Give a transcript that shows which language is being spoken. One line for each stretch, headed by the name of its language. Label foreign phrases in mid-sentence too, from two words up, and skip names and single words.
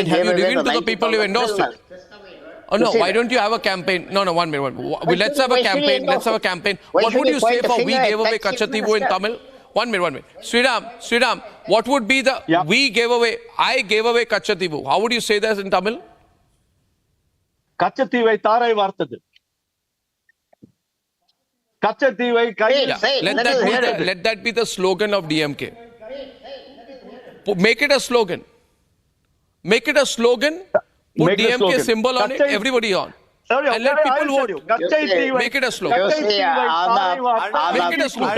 English: have you revealed to the people who endorsed it? Oh no, why don't you have a campaign? No, 1 minute. Let's have a campaign. What would you say for we gave away Katchatheevu in Tamil? 1 minute. Sriram, what would be the we gave away, I gave away Katchatheevu? How would you say that in Tamil?
Tamil: Katchatheevu tharai vartadu.
English: Katchatheevu, Let that be the slogan of DMK. Make it a slogan. Make it a slogon. Put DMK symbol on it. Everybody on. And let people vote. Make it a slogan. Make it a slogan.